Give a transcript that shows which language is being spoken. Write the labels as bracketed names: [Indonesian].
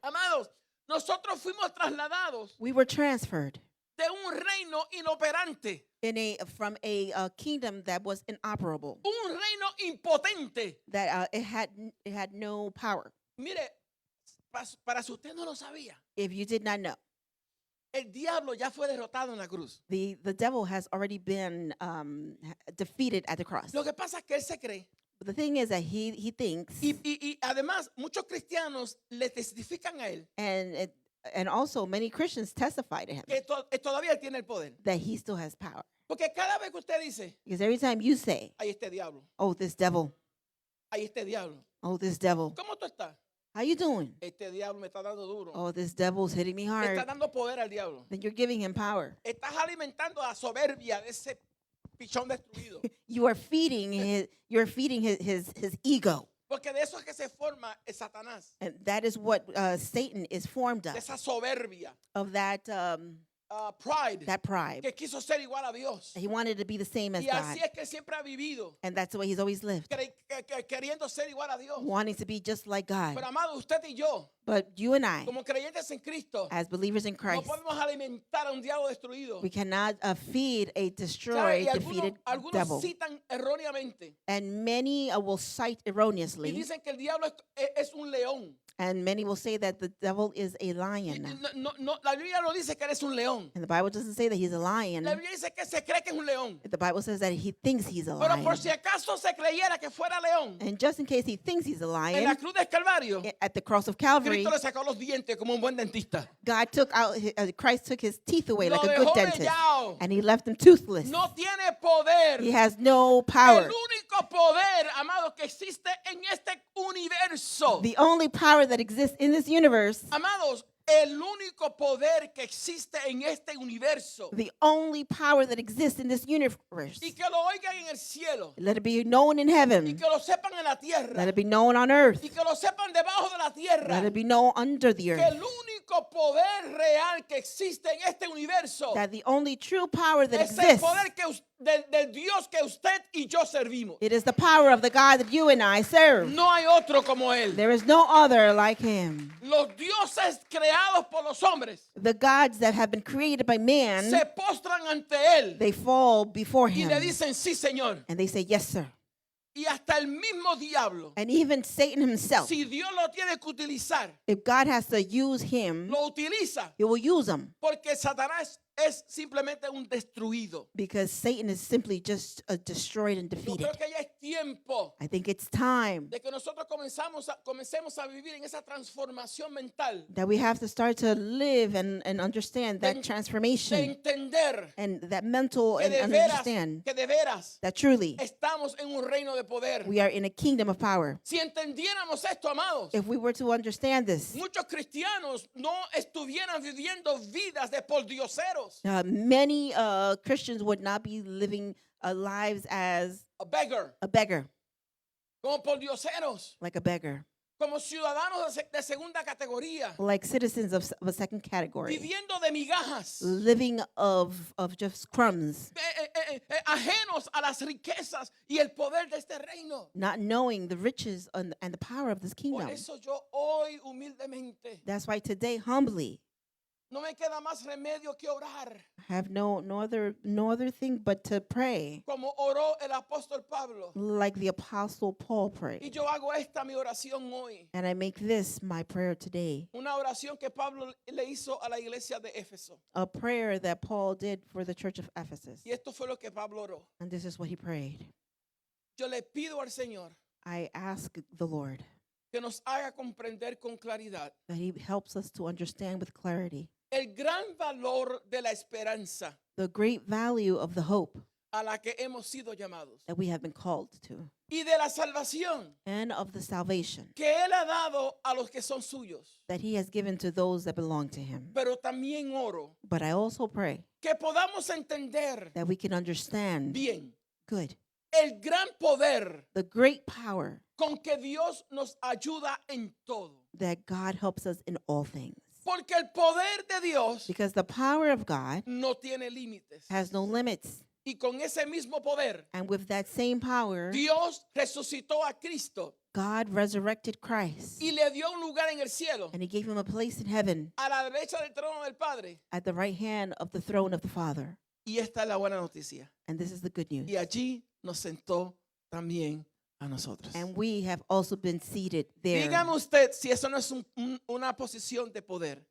[Spanish] Amados, nosotros fuimos trasladados [English] We were transferred [Spanish] de un reino inoperante, [English] from a kingdom that was inoperable, [Spanish] un reino impotente. [English] that it had no power. [Spanish] Mire, para si usted no lo sabía, [English] If you did not know, [Spanish] el diablo ya fue derrotado en la cruz. [English] the devil has already been defeated at the cross. [Spanish] Lo que pasa es que él se cree. [English] But the thing is that he thinks, [Spanish] Y además, muchos cristianos le testifican a él [English] and also many Christians testify to him [Spanish] que todavía él tiene el poder. [English] that he still has power. [Spanish] Porque cada vez que usted dice, [English] Because every time you say, [Spanish] hay este diablo, [English] "Oh, this devil, [Spanish] hay este diablo. [English] oh, this devil, [Spanish] ¿Cómo tú estás? [English] how you doing? [Spanish] Este diablo me está dando duro. [English] Oh, this devil's hitting me [Spanish] Le [English] hard." [Spanish] está dando poder al diablo. [English] Then you're giving him power. [Spanish] Estás alimentando la soberbia de ese pichón destruido. [English] You are feeding his ego. [Spanish] Porque de eso es que se forma el Satanás. [English] And that is what Satan is formed [Spanish] De [English] of [Spanish] esa soberbia. [English] that Pride. that pride. [Spanish] Que quiso ser igual a Dios. [English] He wanted to be the same as [Spanish] Y [English] God. [Spanish] así es que él siempre ha vivido. [English] And that's the way he's always lived, [Spanish] Queriendo ser igual a Dios. [English] wanting to be just like God. [Spanish] Pero amado, usted y yo, [English] But you and I, [Spanish] como creyentes en Cristo, [English] as believers in [Spanish] no [English] Christ, [Spanish] podemos alimentar a un diablo destruido. [English] we cannot feed a [Spanish] ¿Sabe? [English] destroyed, [Spanish] Y [English] defeated [Spanish] algunos [English] devil. [Spanish] citan erróneamente [English] And many will cite [Spanish] y [English] erroneously [Spanish] dicen que el diablo es un león. [English] And many will say that the devil is a lion. [Spanish] la Biblia no dice que eres un león. [English] And the Bible doesn't say that he's a lion. [Spanish] La Biblia dice que se cree que es un león. [English] The Bible says that he thinks he's a [Spanish] Pero [English] lion. [Spanish] por si acaso se creyera que fuera león, [English] And just in case he thinks he's a [Spanish] en la [English] lion, [Spanish] cruz del Calvario, [English] at the cross of Calvary, [Spanish] Cristo le sacó los dientes como un buen dentista. [English] Christ took his teeth away [Spanish] Lo [English] like a good [Spanish] dejó [English] dentist. [Spanish] mellado. [English] And he left him toothless. [Spanish] No tiene poder. [English] He has no [Spanish] El [English] power. [Spanish] único poder, amado, que existe en este universo. [English] The only power that exists in this universe, [Spanish] Amados, el único poder que existe en este universo. [English] the only power that exists in this universe, [Spanish] Y que lo oigan en el cielo. [English] let it be known in [Spanish] Y [English] heaven, [Spanish] que lo sepan en la tierra. [English] let it be known on earth, [Spanish] Y que lo sepan debajo de la tierra. [English] let it be known under the [Spanish] Que [English] earth, [Spanish] el único poder real que existe en este universo [English] that the only true power that [Spanish] es el [English] exists, [Spanish] poder del Dios que usted y yo servimos. [English] it is the power of the God that you and I serve. [Spanish] No hay otro como Él. [English] There is no other like him. [Spanish] Los dioses creados por los hombres [English] The gods that have been created by man, [Spanish] se postran ante Él [English] they fall before [Spanish] y [English] him. [Spanish] le dicen, sí, Señor. [English] And they say, yes, sir. [Spanish] Y hasta el mismo diablo, [English] And even Satan himself, [Spanish] si Dios lo tiene que utilizar, [English] if God has to use him, [Spanish] lo utiliza [English] he will use him. [Spanish] porque Satanás es simplemente un destruido. [English] Because Satan is simply just destroyed and [Spanish] Yo [English] defeated. [Spanish] creo que ya es tiempo [English] I think it's time [Spanish] de que nosotros comencemos a vivir en esa transformación mental, [English] that we have to start to live and understand [Spanish] de [English] that transformation [Spanish] entender [English] and that mental [Spanish] que [English] and understand [Spanish] de veras [English] that truly [Spanish] estamos en un reino de poder. [English] we are in a kingdom of power. [Spanish] Si entendiéramos esto, amados, [English] If we were to understand this, [Spanish] muchos cristianos no estuvieran viviendo vidas de pordioseros, [English] many Christians would not be living lives as a beggar, a beggar, [Spanish] como pordioseros, [English] like a beggar, [Spanish] como ciudadanos de segunda categoría, [English] like citizens of a second category, [Spanish] viviendo de migajas, [English] living of just crumbs, [Spanish] ajenos a las riquezas y el poder de este reino. [English] not knowing the riches and the power of this [Spanish] Por [English] kingdom. [Spanish] eso yo hoy humildemente [English] That's why today, humbly, [Spanish] no me queda más remedio que orar, [English] I have no other thing but to pray, [Spanish] como oró el apóstol Pablo. [English] like the apostle Paul [Spanish] Y [English] prayed. [Spanish] yo hago esta mi oración hoy, [English] And I make this my prayer today, [Spanish] una oración que Pablo le hizo a la iglesia de Éfeso. [English] a prayer that Paul did for the church of Ephesus. [Spanish] Y esto fue lo que Pablo oró. [English] And this is what he prayed. [Spanish] Yo le pido al Señor [English] I ask the Lord [Spanish] que nos haga comprender con claridad [English] that he helps us to understand with clarity [Spanish] el gran valor de la esperanza [English] the great value of the hope [Spanish] a la que hemos sido llamados [English] that we have been called to [Spanish] y de la salvación [English] and of the salvation [Spanish] que Él ha dado a los que son suyos. [English] that he has given to those that belong to him. [Spanish] Pero también oro [English] But I also pray [Spanish] que podamos entender [English] that we can understand [Spanish] bien [English] good [Spanish] el gran poder [English] the great power [Spanish] con que Dios nos ayuda en todo. [English] that God helps us in all things. [Spanish] Porque el poder de Dios [English] Because the power of God [Spanish] no tiene límites. [English] has no limits. [Spanish] Y con ese mismo poder, [English] And with that same power, [Spanish] Dios resucitó a Cristo [English] God resurrected Christ. [Spanish] y le dio un lugar en el cielo, [English] And he gave him a place in heaven [Spanish] a la derecha del trono del Padre. [English] at the right hand of the throne of the Father. [Spanish] Y esta es la buena noticia. [English] And this is the good news. [Spanish] Y allí nos sentó también a nosotros. [English] And we have also been seated there. [Spanish] Dígame usted si eso no es una posición de poder